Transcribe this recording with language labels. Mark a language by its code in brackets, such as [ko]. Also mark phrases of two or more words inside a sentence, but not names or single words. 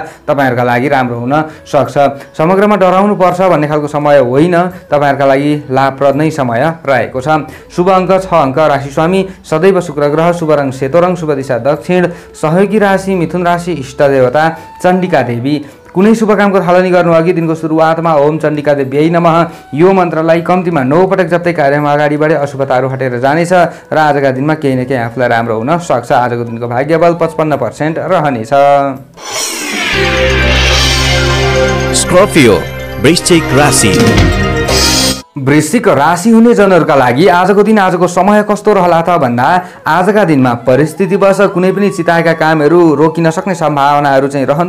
[ne] तपाईँहरूका लागि राम्रो हुन सक्छ। समग्रमा डराउनु पर्छ भन्ने खालको समय होइन। तपाईँहरूका लागि लाभप्रद नै समय रहेको छ। शुभ अङ्क 6 अङ्क। राशि स्वामी सदैव शुक्र ग्रह। शुभ रङ सेतो रङ। शुभ दिशा दक्षिण। सहयोगी राशि मिथुन राशि। इष्ट देवता चण्डिका देवी। कुनै शुभ कामको थालनी गर्नु अघि दिनको सुरुवातमा [sa] ओम चण्डिका देव्यै नमः [ne] यो मन्त्रलाई कम्तीमा 9 पटक जप्दै कार्यमा अगाडि बढे अशुभताहरू हटेर जानेछ र आजका दिनमा केही न केही आफूलाई राम्रो हुन सक्छ। आजको दिनको भाग्यबल 55% रहनेछ। स्कर्पियो वृश्चिक राशि। वृश्चिक राशि हुने जनहरूका लागि आजको दिन आजको समय कस्तो रहला त भन्दा आजका दिनमा परिस्थितिवश कुनै पनि चिताएका कामहरू रोकिन सक्ने सम्भावनाहरू चाहिँ रहन्छ।